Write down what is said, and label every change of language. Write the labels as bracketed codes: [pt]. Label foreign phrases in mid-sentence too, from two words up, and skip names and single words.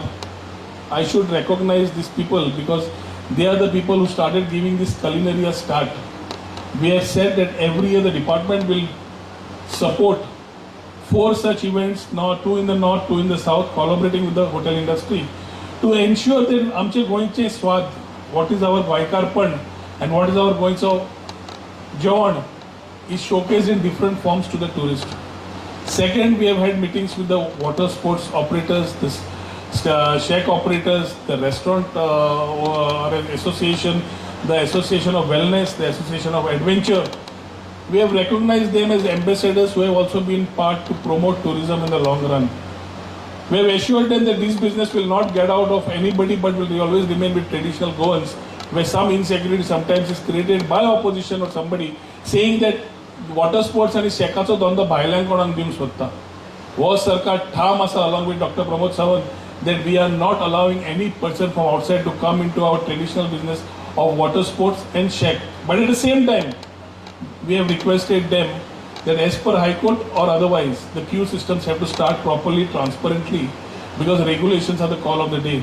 [en] I should recognize these people because they are the people who started giving this culinary a start. We have said that every year the department will support 4 such events, now 2 in the north, 2 in the south, collaborating with the hotel industry to ensure that [kok] आमचे गोंयचे स्वाद, [en] what is our गोंयकारपण and what is our [kok] गोंयचो जेवण [en] is showcased in different forms to the tourist. Second, we have had meetings with the water sports operators, the shack operators, the restaurant association, the association of wellness, the association of adventure. We have recognized them as ambassadors who have also been part to promote tourism in the long run. We have assured them that this business will not get out of anybody but will always remain with traditional Goans where some insecurity sometimes is created by opposition or somebody saying that water sports [kok] आणि शेकाचो धंदो भायल्यांकडून दिवंक सोदता. हो सरकार ठाम आसा [en] along with [kok] Dr. [en] Pramod Sawant that we are not allowing any person from outside to come into our traditional business of water sports and shack. But at the same time, we have requested them that as per High Court or otherwise, the queue systems have to start properly, transparently, because regulations are the call of the day.